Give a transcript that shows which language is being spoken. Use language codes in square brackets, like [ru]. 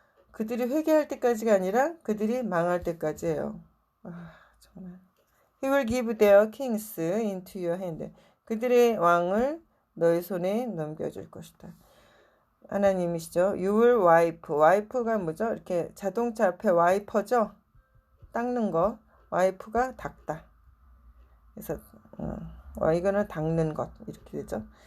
[ko] 그들이 회개할 때까지가 아니라 그들이 망할 때까지예요. 정말. [en] He will give their kings into your hand. [ko] 그들의 왕을 너의 손에 넘겨줄 것이다. 하나님이시죠. [en] You will wipe. [ko] wipe가 뭐죠? 이렇게 자동차 앞에 와이퍼죠? 닦는 거. wipe가 닦다. 그래서 이거는 닦는 것 이렇게 되죠.